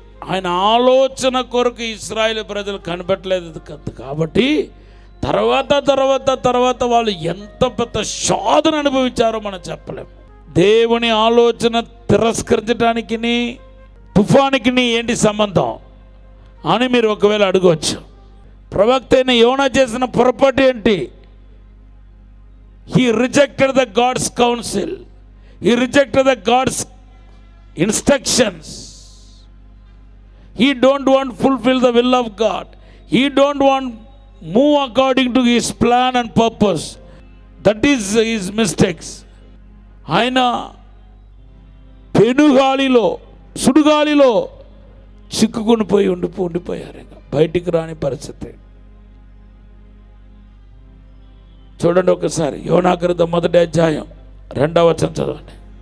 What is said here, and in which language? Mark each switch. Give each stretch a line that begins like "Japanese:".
Telugu: ఆయన ఆలోచన కొరకు ఇశ్రాయేలు ప్రజలు కనిపెట్టలేదు కాబట్టి తర్వాత వాళ్ళు ఎంత పెద్ద శోధన అనుభవించారో మనం చెప్పలేము. దేవుని ఆలోచన తిరస్కరించడానికి తుఫానికి ఏంటి సంబంధం అని మీరు ఒకవేళ అడగవచ్చు. ప్రవక్త అయిన యోనా చేసిన పొరపాటు ఏంటి?
English: He rejected the God's counsel. He rejected the God's instructions. He don't want to fulfill the will of God. He don't want move according to his plan and purpose. That is his mistakes.
Telugu: ఆయన పెనుగాలిలో, సుడుగాలిలో చిక్కుకుని పోయి ఉండిపోయారు. ఇంకా బయటికి రాని పరిస్థితి. చూడండి ఒకసారి యోనా గ్రంథం 1వ అధ్యాయం 2వ వచనం చదవండి.